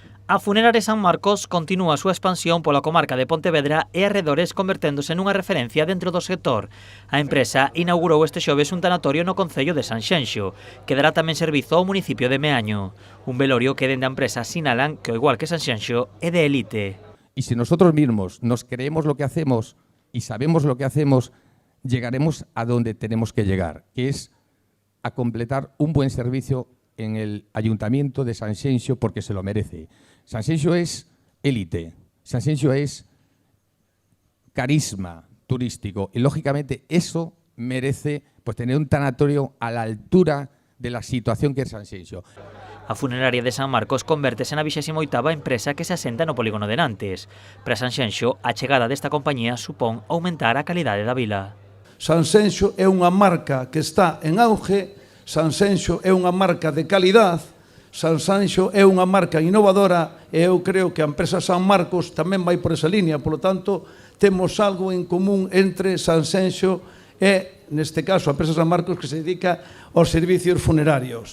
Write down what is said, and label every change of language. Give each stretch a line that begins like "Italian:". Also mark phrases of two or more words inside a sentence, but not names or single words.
Galician: A Funeraria San Marcos continúa a súa expansión pola comarca de Pontevedra e arredores converténdose nunha referencia dentro do sector. A empresa inaugurou este xoves un tanatorio no concello de Sanxenxo, que dará tamén servizo ao municipio de Meaño. Un velorio que dende a empresa sinalan que, ao igual que Sanxenxo, é de élite.
Spanish: Y si nosotros mismos nos creemos lo que hacemos y sabemos lo que hacemos, llegaremos a donde tenemos que llegar, que es a completar un buen servicio en el Ayuntamiento de Sanxenxo porque se lo merece. Sanxenxo es élite, Sanxenxo es carisma turístico y lógicamente eso merece pues, tener un tanatorio a la altura de la situación que es Sanxenxo.
Galician: A Funeraria de San Marcos convértese na 28ª empresa que se asenta no polígono de Nantes. Para Sanxenxo, a chegada desta compañía supón aumentar a calidade da vila. Sanxenxo é unha marca que está en auge, Sanxenxo é unha marca de calidad, Sanxenxo é unha marca innovadora e eu creo que a empresa San Marcos tamén vai por esa línea, polo tanto, temos algo en común entre Sanxenxo e, neste caso, a empresa San Marcos que se dedica aos servicios funerarios.